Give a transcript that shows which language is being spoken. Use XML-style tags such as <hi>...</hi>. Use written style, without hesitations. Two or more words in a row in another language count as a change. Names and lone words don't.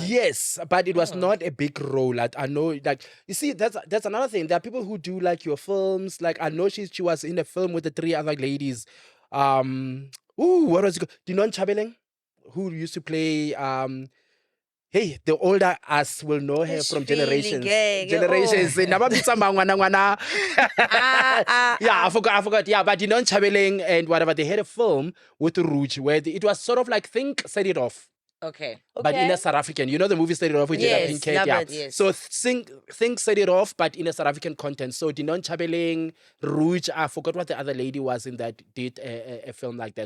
<en>yes, but it was not a big role. Like, I know, like you see, that's another thing. There are people who do like your films. Like I know she was in a film with the 3 other ladies. What was it called? Dinon Chabeleng, who used to play hey, the older us will know her from generations. Generations.</en> <tn>Nababitsa ngwana ngwana.</tn> <en>Yeah, I forgot. Yeah, but Dinon Chabeleng and whatever, they had a film with Rouge where it was sort of like think Set It Off. Okay. But in a South African, you know the movie Set It Off with Jada Yes, Pinkett, love yeah. it. Yes. So think Set It Off, but in a South African content. So Dinon Chabeleng, Rouge, I forgot what the other lady was in that did a film like that.</en>